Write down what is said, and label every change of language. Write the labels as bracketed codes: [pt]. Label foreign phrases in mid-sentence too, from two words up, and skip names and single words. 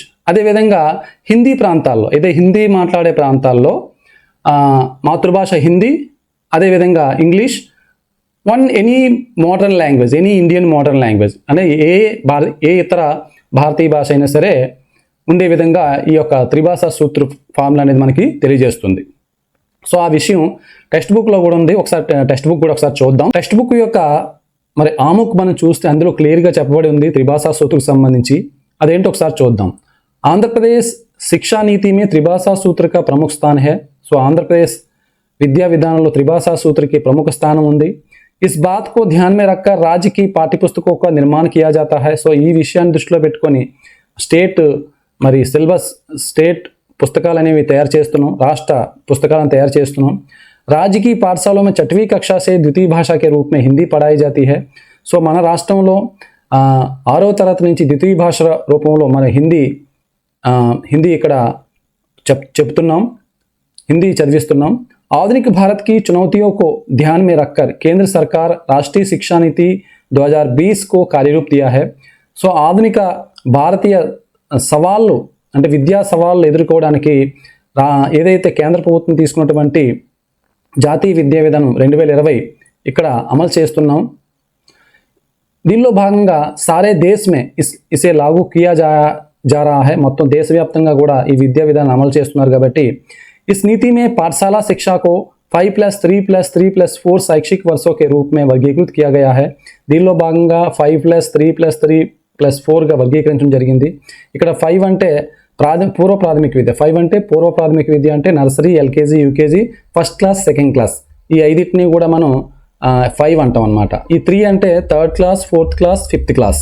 [te] అదేవిధంగా హిందీ ప్రాంతాల్లో, అయితే హిందీ మాట్లాడే ప్రాంతాల్లో మాతృభాష హిందీ, అదేవిధంగా ఇంగ్లీష్, [en] any modern language, any Indian modern language, [te] అంటే ఏ ఇతర భారతీయ భాష అయినా సరే ఉండే విధంగా ఈ యొక్క త్రిభాషా సూత్ర ఫార్ములా అనేది మనకి తెలియజేస్తుంది. సో ఆ విషయం టెక్స్ట్ బుక్లో కూడా ఉంది. ఒకసారి టెక్స్ట్ బుక్ కూడా ఒకసారి చూద్దాం. టెక్స్ట్ బుక్ యొక్క మరి ఆముక్ మనం చూస్తే అందులో క్లియర్గా చెప్పబడి ఉంది త్రిభాషా సూత్రకు సంబంధించి. అదేంటో ఒకసారి చూద్దాం. [hi] ఆంధ్రప్రదేశ్ शिक्षा नीति में त्रिभाषा सूत्र का प्रमुख स्थान है. [te] సో ఆంధ్రప్రదేశ్ విద్యా విధానంలో త్రిభాషా సూత్రకి ప్రముఖ స్థానం ఉంది. [hi] इस बात को ध्यान में रखकर राज्य की पाठ्यपुस्तकों का निर्माण किया जाता है. [te] సో ఈ విషయాన్ని దృష్టిలో పెట్టుకొని మరి [en] syllabus state [te] పుస్తకాలు అనేవి తయారు చేస్తున్నాం, రాష్ట్ర పుస్తకాలను తయారు చేస్తున్నాం. [hi] राज्य की पाठशालों में 6वीं कक्षा से द्वितीय भाषा के रूप में हिंदी पढ़ाई जाती है. [te] సో మన రాష్ట్రంలో 6వ తరగతి నుంచి ద్వితీయ భాష రూపంలో మన హిందీ ఇక్కడ చెప్తున్నాం, హిందీ చదివిస్తున్నాం. [hi] आधुनिक भारत की चुनौतियों को ध्यान में रखकर केंद्र सरकार राष्ट्रीय शिक्षा नीति 2020 को कार्यरूप दिया है. [te] సో ఆధునిక భారతీయ సవాళ్ళు, అంటే విద్యా సవాళ్ళు ఎదుర్కోవడానికి ఏదైతే కేంద్ర ప్రభుత్వం తీసుకున్నటువంటి జాతీయ విద్యా విధానం 2020 ఇక్కడ అమలు చేస్తున్నాం. దీనిలో భాగంగా [hi] सारे देश में इसे लागू किया जा रहा है. [te] మొత్తం దేశవ్యాప్తంగా కూడా ఈ విద్యా విధానం అమలు చేస్తున్నారు కాబట్టి [hi] इस नीति में पाठशाला शिक्षा को 5+3+3+4 शैक्षिक वर्षों के रूप में वर्गीकृत किया गया है. [te] దీనిలో భాగంగా 5+3+3 +4గా వర్గీకరించడం జరిగింది. ఇక్కడ 5 అంటే పూర్వ ప్రాథమిక విద్య. 5 అంటే పూర్వ ప్రాథమిక విద్య అంటే నర్సరీ, ఎల్కేజీ, యూకేజీ, [en] first class, second class, [te] ఈ 5టిని కూడా మనం 5 అంటాం అనమాట. ఈ 3 అంటే [en] third class, fourth class, fifth class.